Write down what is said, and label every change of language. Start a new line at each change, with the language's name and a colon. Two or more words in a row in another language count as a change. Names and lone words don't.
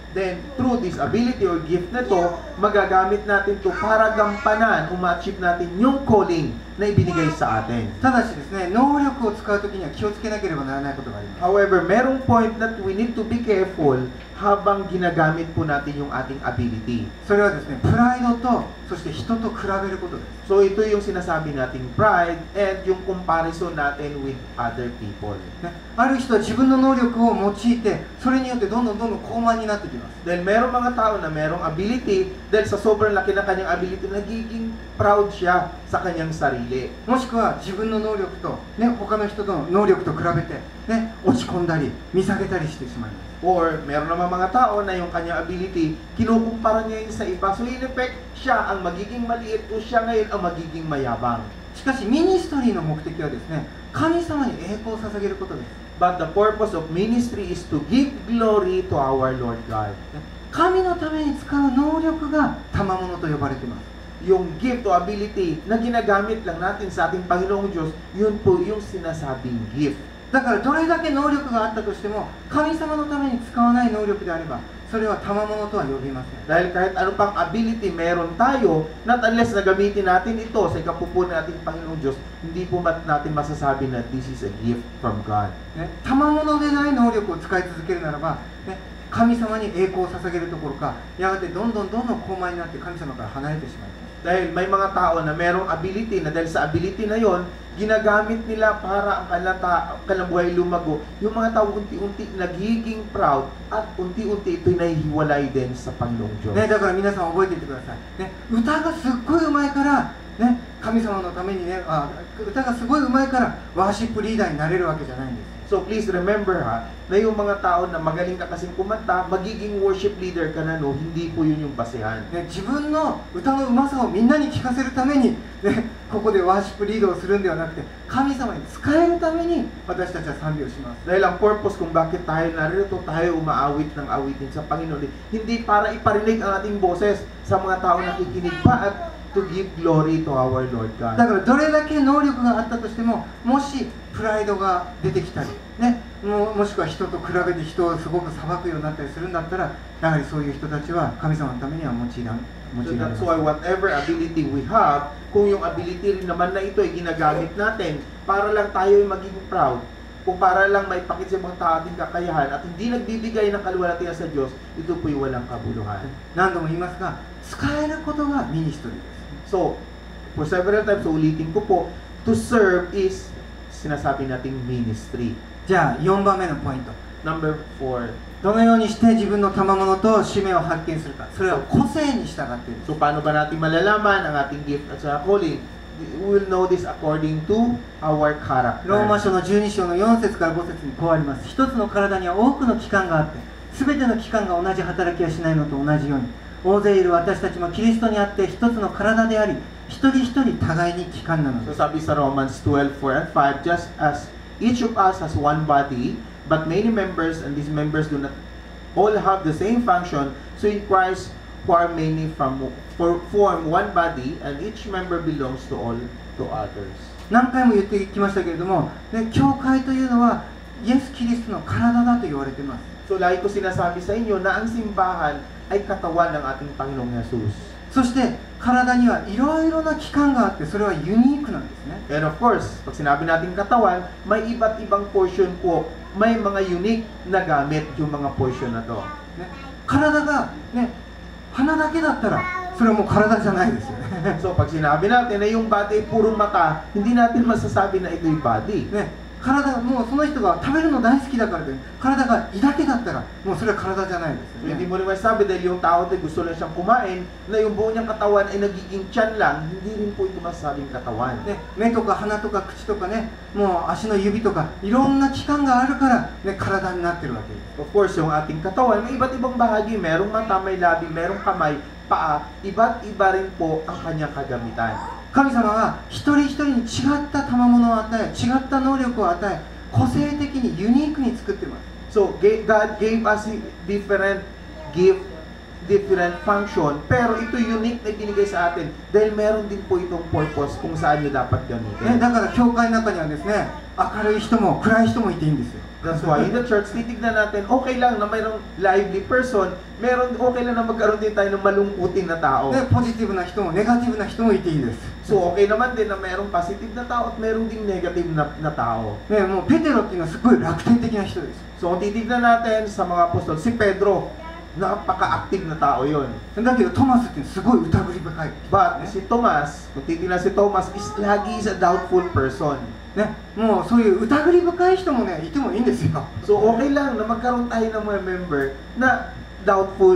English: Then, through this ability or gift
Filipino: na to, magagamit natin to para gampanan o ma-achieve natin yung calling na ibinigay sa atin.
Japanese: ただしですね、能力を使うときには気をつけなければならないことがあります。
English: However, merong point that we need to be careful
Filipino: habang ginagamit po natin yung ating
English: ability.
Japanese: それはですね、プライドとそして人と比べることです。
Filipino: So, ito yung sinasabi nating
English: pride and
Filipino: yung comparison natin
English: with other people.
Japanese: ね、ある人は自分の能力を用いて、それによってどんどん高慢になってきます。
Filipino: Dahil merong mga tao na merong ability, dahil sa sobrang laki ng kanyang ability, nagiging proud siya sa kanyang sarili.
Japanese: もしくは自分の能力と、ね、他の人の能力と比べて、ね、落ち込んだり見下げたりしてしまいます。
Filipino: Or meron naman mga tao na yung kanyang ability, kinukumpara niya yun sa iba.
English: So in effect,
Filipino: siya ang magiging maliit o siya ngayon ang magiging mayabang.
Japanese: しかしミニストリーの目的はですね、神様に栄光を捧げることです。
English: But the purpose of ministry is to give glory to our Lord God.
Japanese: 神のために使う能力が賜物と呼ばれています。
Filipino: Yung gift o ability na ginagamit lang natin sa ating Panginoong Diyos, yun po yung sinasabing gift.
Japanese: だからどれだけ能力があったとしても、神様のために使わない能力であれば、それは賜物とは呼びません。
Filipino: Dahil kahit ano pang ability meron tayo,
English: not unless
Filipino: na gamitin natin ito sa ikapupunan natin Panginoong Diyos, hindi po natin masasabi na
English: this is a gift from God.
Japanese: ね、賜物でない能力を使い続けるならば、ね、神様に栄光を捧げるところか、やがてどんどん高慢になって神様から離れてしまいます。
Filipino: Dahil may mga tao na merong ability na dahil sa ability na yon, ginagamit nila para ang kanilang buhay lumago. Yung mga tao unti-unti nagiging proud at unti-unti ito'y nahihiwalay din sa Panginoong Diyos.
Japanese: ね、だから皆さん覚えていてください、ね、歌がすっごい上手いから、ね、神様のためにね、歌がすごい上手いからワーシップリーダーになれるわけじゃないんです。
English: So please remember
Filipino: na yung mga tao na magaling ka kasing kumanta, magiging
English: worship leader
Filipino: ka na, no? Hindi po yun yung basehan.
Japanese: ね、自分の歌のうまさをみんなに聞かせるために、ね、ここでワーシップリードをするんではなくて、神様に仕えるために私たちは賛美をします。
Filipino: Dahil ang purpose kung bakit tayo narito, tayo umaawit ng awitin sa Panginoon, hindi para iparinig ang ating boses sa mga tao na nakikinig pa at
English: to give glory to our Lord God.
Japanese: だからどれだけ能力があったとしても、もしプライドが出てきたり、ね、もしくは人と比べて人をすごく裁くようになったりするんだったら、やはりそういう人たちは神様のためには用いられま So せん。
English: that's why whatever ability we have,
Filipino: kung yung ability rin naman na ito ay ginagamit natin para lang tayo ay maging proud, kung para lang maipakita sa mga tao ating kakayahan at hindi nagbibigay ng kaluwalhatian sa Diyos, ito po'y walang kabuluhan.
Japanese: 何度も言いますが、使えることがミニストリーです。
English: So, for several times, so
Filipino: ulitin ko po,
English: to serve is
Filipino: sinasabi nating
English: ministry.
Japanese: じゃあ4番目のポイント、
English: Number 4.
Japanese: どのようにして自分の賜物と使命を発見するか、それは個性に従っている。
Filipino: So, paano ba natin malalaman ang ating gift at sa calling?
English: We will know this according to our character.
Japanese: ローマ書の12章の4節から5節にこうあります。一つの体には多くの器官があって、すべての器官が同じ働きはしないのと同じように、大勢いる私たちもキリストにあって一つの体であり、一人一人互いに器官なので So す。
Filipino: sabi sa
English: Romans 12:4 and 5, just as each of us has one body, but many members, and these members do not all have the same function, so in Christ, who are many form one body, and each member belongs to all to others.
Japanese: 何回も言ってきましたけれども、ね、教会というのはイエス・キリストの体だと言われています。
Filipino: So lagi ko sinasabi sa inyo na ang simbahan ay katawan ng ating Panginoong Jesus.
Japanese: そして体にはいろいろな器官があって、それはユニークなんですね。
English: And of course,
Filipino: pag sinabi natin katawan, may iba't ibang portion po, may mga unique na gamit yung mga portion na to.
Japanese: ね、体が、ね、鼻だけだったらそれはもう体じゃないですよね。
Filipino: So pag sinabi natin na yung body ay puro mata, hindi natin masasabi na ito'y body.
Japanese: ね、体がもうその人が食べるの大好きだからで、体が胃だけだったらもうそれは体じゃないです So よ hindi ね。
Filipino: mo rin masasabi dahil yung tao ay gusto lang siyang kumain, na yung buo niyang katawan ay nagiging tiyan lang, hindi rin po ito masasabing katawan.
Japanese: ね、目とか鼻とか口とかね、もう足の指とかいろんな器官があるから、ね、体になってるわけです。
English: Of course,
Filipino: yung ating katawan, may iba't ibang bahagi, merong mata, may labi, merong kamay, paa, iba't iba rin po ang kanyang kagamitan.
Japanese: 神様は一人一人に違った賜物を与え、違った能力を与え、個性的にユニークに作っています。
English: So, God gave us different gift, different function,
Filipino: pero ito unique na binigay sa atin dahil meron din po itong purpose kung saan nyo dapat ね、 gamitin.
Japanese: だから教会の中にはですね、明るい人も暗い人もいていいんですよ。
English: That's why in the church,
Filipino: titignan natin, okay lang na mayroong
English: lively person,
Filipino: okay lang na magkaroon din tayo ng malungkutin na tao.
Japanese: ね、ポジティブな人もネガティブな人もいていいです。
Filipino: So, okay naman din na mayroong positive na tao at mayroong ding negative na tao.
Japanese: ね、もうペテロっていうのはすごい楽天的な人です。
Filipino: So, kung titignan natin sa mga apostol, si Pedro, napaka-active na tao yon.
Japanese: だけどトマスっていうのはすごい疑り深い。
English: But
Filipino: si Thomas, kung titignan si Thomas,
English: is lagi is a doubtful person.
Japanese: ね、もうそういう疑り深い人もね、いてもいいんですよ。
Filipino: So, okay lang na magkaroon tayo ng mga member na doubtful.